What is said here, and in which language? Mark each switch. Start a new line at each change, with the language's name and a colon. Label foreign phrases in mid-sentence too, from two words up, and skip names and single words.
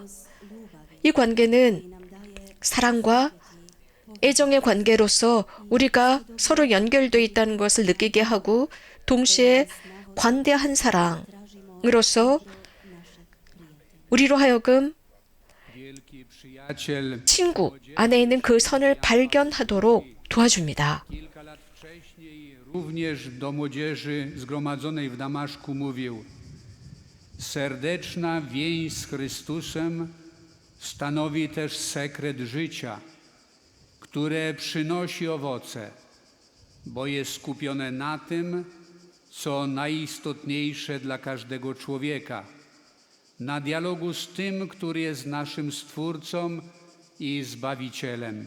Korean: 이 관계는 사랑과 애정의 관계로서 우리가 서로 연결되어 있다는 것을 느끼게 하고 동시에 관대한 사랑으로서 우리로 하여금
Polish: Wielki przyjaciel
Korean: 친구 안에 있는 그 선을 발견하도록 도와줍니다.
Polish: kilka lat wcześniej również do młodzieży zgromadzonej w Damaszku mówił: serdeczna więź z Chrystusem stanowi też sekret życia, które przynosi owoce, bo jest skupione na tym, co najistotniejsze dla każdego człowieka, na dialogu z tym, który jest naszym Stwórcą i Zbawicielem.